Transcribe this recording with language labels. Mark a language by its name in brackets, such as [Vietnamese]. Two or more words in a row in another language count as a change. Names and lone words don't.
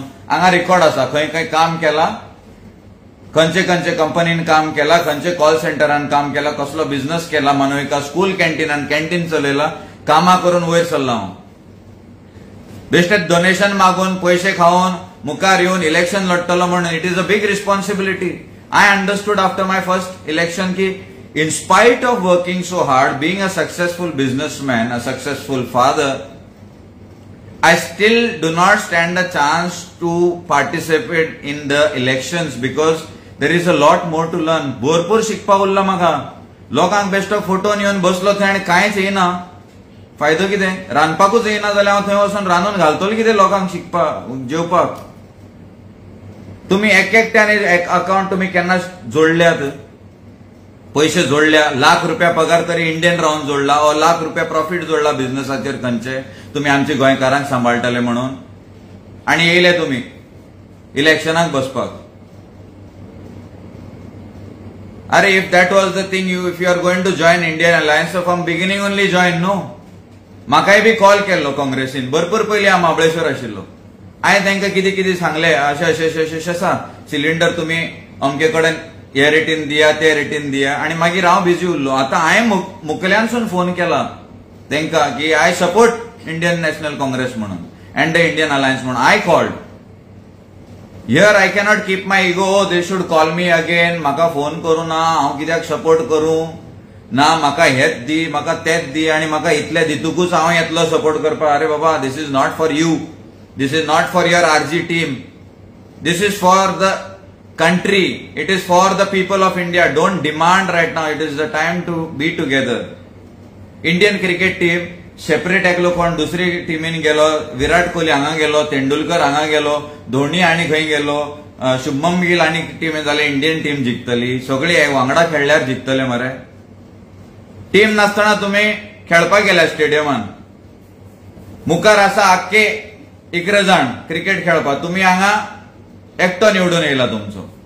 [Konkani] हांगा रेकॉर्ड आसा, खंय खंय काम केला, खंयचे खंयचे कंपनीन काम केला, खंयचे कॉल सेंटरान काम केला, कसलो बिझनेस केला, मनोविका स्कूल कॅन्टीनान कॅन्टीन चलयला, कामां करून वयर सरला हांव. बेश्टे डोनेशन मागून, पैसे खावन, मुखार येवन इलेक्शन लढतलो म्हणून [English] it is a big responsibility. I understood after my first election की in spite of working so hard, being a successful businessman, a successful father, I still do not stand a chance to participate in the elections because there is a lot more to learn. भरपूर शिकपा उरला म्हाका. लोकांक बेश्टो फोटोन येवन बसलो थंय आनी कांयच येयना. फायदो कितें? रांदपाकूच येयना जाल्यार हांव थंय वचून रांदून घालतलो कितें लोकांक शिकपाक, जेवपाक? तुम्ही एकट्याने एक अकाउंट तुम्ही केन्ना जोडल्यात? पैसे जोडल्या, ₹1,00,000 पगार तरी इंडियन रावन जोडला, ओ ₹1,00,000 प्रॉफिट जोडला बिझनेसाचेर खंयचे, तुम्ही आमची गोंयकारांक सांबाळटले म्हणून, आणि येयले तुम्ही इलेक्शनाक बसपाक. अरे if that was the thing, if you are going to join Indian Alliance from beginning only join. नो, [Konkani] म्हाकाय बी कॉल केल्लो काँग्रेसीन, भरपूर पयलीं हांव महाबळेश्वर आशिल्लो. हांवें तांकां कितें कितें सांगलें, अशें आसा, सिलिंडर तुम्ही अमके कडेन हे रेटीन दिया, ते रेटीन दिया, आणि मागीर हांव बिजी उरलो. आतां हांवें मुखेल्यांसून फोन केला तांकां की [English] I support Indian National Congress [Konkani] म्हणून [English] and the Indian Alliance [Konkani] म्हणून. [English] I called here. I cannot keep my ego. they should call me again. [Konkani] म्हाका फोन करूं ना, हांव कित्याक सपोर्ट करूं? ना म्हाका हेच दी म्हाका तेच दी आणि म्हाका इतले दितूकूच हांव येतलो सपोर्ट करपाक. अरे बाबा, [English] this is not for you, this is not for your RG team, this is for the country, it is for the people of India. Don't demand right now, it is the time to be together. Indian cricket team separate [Konkani] एकलो कोण दुसरी टीमीन गेलो, विराट कोहली हांगा गेलो, तेंडुलकर हांगा गेलो, धोनी आनी खंय गेलो, शुभमन गिल आनी टीम जाले [English] Indian team [Konkani] जिखतली, सगळी वांगडा खेळल्यार जिखतले मरे. टीम नासतना तुम्ही खेळपाक गेल्या स्टेडियमान, मुखार आसा आख्खे 11 जण क्रिकेट खेळपाक, तुम्ही हांगा एकटो निवडून येयला तुमचो.